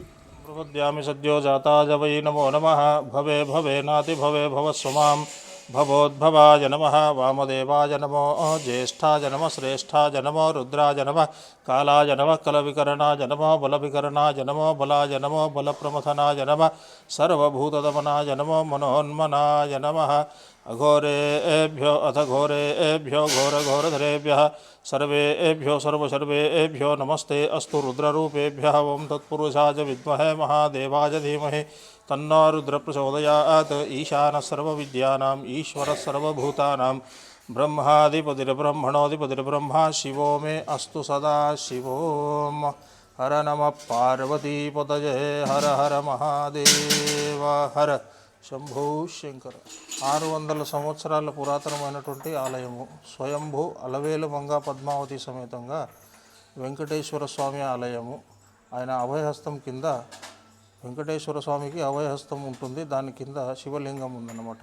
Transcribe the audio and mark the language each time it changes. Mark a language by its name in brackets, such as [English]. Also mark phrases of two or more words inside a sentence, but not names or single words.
[Sanskrit] ప్రపద్యామి సద్యో జాతాయ వై నమో నమః భవే భవే నాతి భవే భవస్వమాం భవోద్భవాయ నమః వామదేవాయ నమో జ్యేష్ఠాయ నమః శ్రేష్ఠాయ నమో రుద్రాయ నమః కాలాయ నమః కలవికరణాయ నమో బలవికరణాయ నమో బలాయ నమో బలప్రమథనాయ నమః సర్వభూతదమనాయ నమో మనోన్మనాయ నమః अघोरेभ्यो अथ घोरेभ्यो घोरघोरधरेभ्यः सर्वेभ्यो सर्वसर्वेभ्यो नमस्ते अस्तु रुद्ररूपेभ्यः ओं तत्पुरुषाय विद्महे महादेवाय धीमहि तन्नो रुद्रप्रचोदयात् ईशानः सर्वविद्यानाम् ईश्वरः सर्वभूतानां ब्रह्माधिपतिर्ब्रह्मणोऽधिपतिर्ब्रह्मा शिवो मे अस्तु सदा शिवों हर नमः पार्वतीपतये हर हर महादेव हर శంభూ శంకర. [Telugu] 600 సంవత్సరాల పురాతనమైనటువంటి ఆలయము. స్వయంభూ అలవేలు మంగ పద్మావతి సమేతంగా వెంకటేశ్వర స్వామి ఆలయము. ఆయన అభయహస్తం కింద వెంకటేశ్వర స్వామికి అభయహస్తం ఉంటుంది. దాని కింద శివలింగం ఉందన్నమాట.